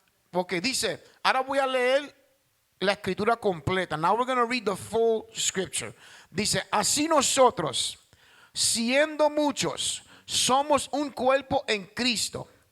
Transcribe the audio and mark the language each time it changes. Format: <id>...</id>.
<es>Porque dice, ahora voy a leer la escritura completa.</es> <en>Now we're going to read the full scripture.</en> <es>Dice, así nosotros, siendo muchos, somos un cuerpo en Cristo.</es>